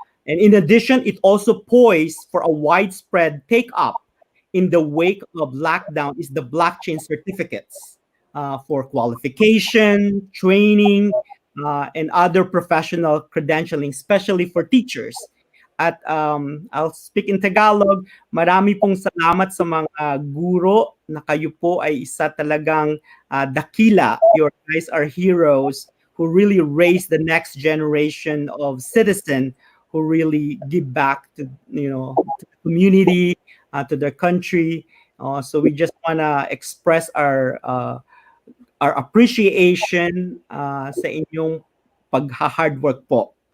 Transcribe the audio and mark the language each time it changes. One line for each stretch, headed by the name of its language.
English: And in addition, it also poised for a widespread take-up in the wake of lockdown is the blockchain certificates for qualification, training, and other professional credentialing, especially for teachers. At I'll speak in Tagalog.
Filipino: Marami pong salamat sa mga guro na kayo po ay isa talagang dakila.
English: Your guys are heroes who really raise the next generation of citizen who really give back to to the community, to their country. So we just wanna express our appreciation
Filipino: sa inyong pag-hard work po.